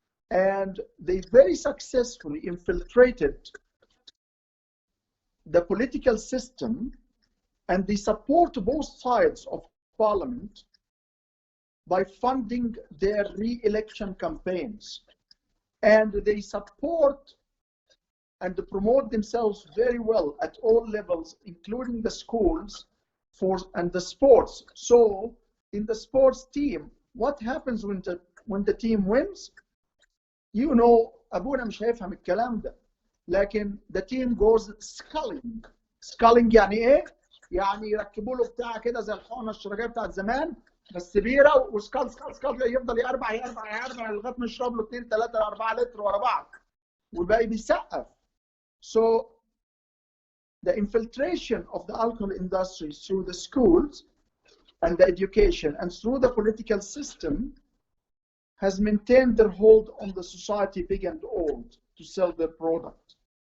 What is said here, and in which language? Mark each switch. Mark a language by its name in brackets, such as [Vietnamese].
[English] And they very successfully infiltrated the political system, and they support both sides of parliament by funding their re-election campaigns. And they support and promote themselves very well at all levels, including the schools and the sports. So in the sports team, what happens when the team wins? You know, [Arabic] أبونا مش هيفهم الكلام ده. لكن [English] the team goes sculling. [Arabic] Sculling يعني إيه؟ يعني يركبوا له بتاع كده زي الحقنة الشرجية بتاعت زمان، بس بيرة وسكال سكال سكال يفضل يربع يربع يربع لغاية ما يشرب له 2 3 4 لتر ورا بعض والباقي بيسقف. [English] So the infiltration of the alcohol industry through the schools and the education and through the political system has maintained their hold on the society, big and old, to sell their product.